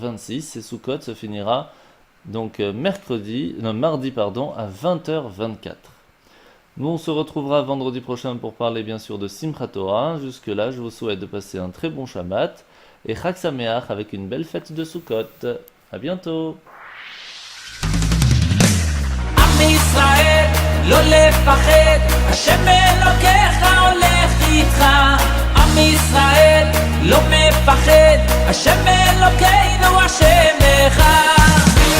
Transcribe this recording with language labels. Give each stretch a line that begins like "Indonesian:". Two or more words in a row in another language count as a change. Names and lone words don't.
French: Et Sukkot se finira donc mardi à 20h24. Nous on se retrouvera vendredi prochain pour parler bien sûr de Simchat Torah. Jusque là je vous souhaite de passer un très bon Shabbat et Chag Sameach avec une belle fête de Sukkot. À bientôt.
Hebrew: עם ישראל לא לפחד, השם אלוקיך הולך איתך. עם ישראל לא מפחד, השם אלוקינו השם אחד.